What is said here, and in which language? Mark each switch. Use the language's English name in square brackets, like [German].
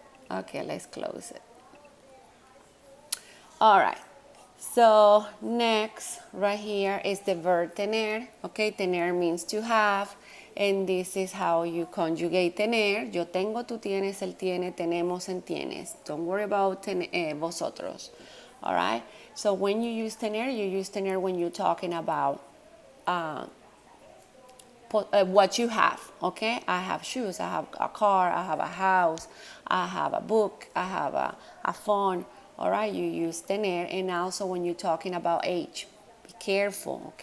[English] Okay, let's close it. All right. So next, right here is the verb tener. Okay, tener means to have, and this is how you conjugate tener. [Spanish] Yo tengo, tú tienes, él tiene, tenemos, and tienes. [English] Don't worry about vosotros. All right. So when you use tener when you're talking about what you have. Okay, I have shoes, I have a car, I have a house, I have a book, I have a phone. All right, you use tener. And also when you're talking about age, be careful.